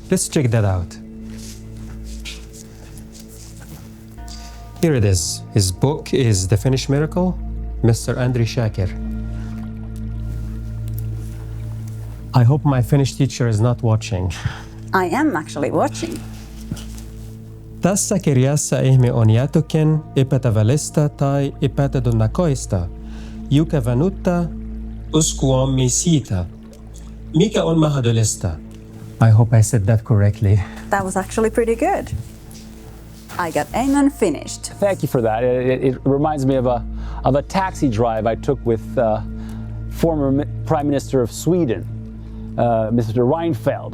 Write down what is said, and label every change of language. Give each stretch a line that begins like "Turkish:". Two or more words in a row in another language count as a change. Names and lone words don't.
English: Let's check that out. Here it is. His book is The Finnish Miracle, Mr. Andri Shakir. I hope my Finnish teacher is not watching. I am actually watching.
Finnish: Tässä kirjassa ihme on jätuken epätavallista tai epätodennäköistä, joka vanuttaa uskoamme siitä, mikä on mahdollista.
English: I hope I said that correctly. That was actually pretty good. I got Ayman finished. Thank you for that. It reminds me of a taxi drive I took with former Prime Minister of Sweden, Mr. Reinfeldt.